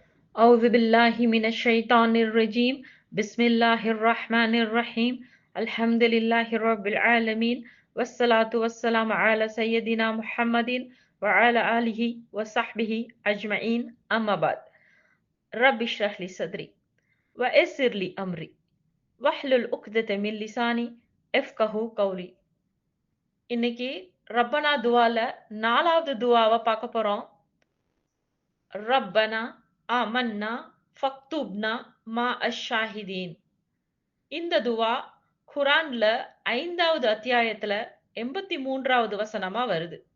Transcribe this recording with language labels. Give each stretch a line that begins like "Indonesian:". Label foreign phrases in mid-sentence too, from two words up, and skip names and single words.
Arabic: أعوذ بالله من الشيطان الرجيم بسم الله الرحمن الرحيم الحمد لله رب العالمين والصلاة والسلام على سيدنا محمد وعلى آله وصحبه أجمعين أما بعد رب اشرح لي صدري ويسر لي أمري واحلل عقدة من لساني يفقهوا قولي.
Tamil: இன்னைக்கு ரப்பனா துவால 4வது துவாவை பார்க்க போறோம்.
Arabic: ربنا آمنا فاكتبنا مع الشاهدين.
Tamil: இந்த துவா குர்ஆன்ல 5வது அத்தியாயத்துல 83வது வசனமா வருது.